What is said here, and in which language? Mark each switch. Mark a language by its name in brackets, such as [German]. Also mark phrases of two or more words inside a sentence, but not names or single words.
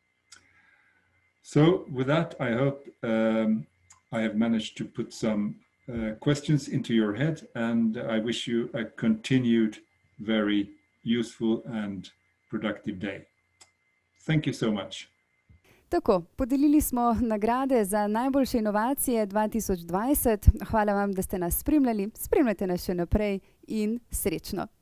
[English] So with that, I hope I have managed to put some questions into your head, and I wish you a continued very useful and productive day. Thank you so much. [Slovenian] Tako, podelili smo nagrade za najboljše inovacije 2020. Hvala vam, da ste nas spremljali. Spremljajte nas še naprej in srečno.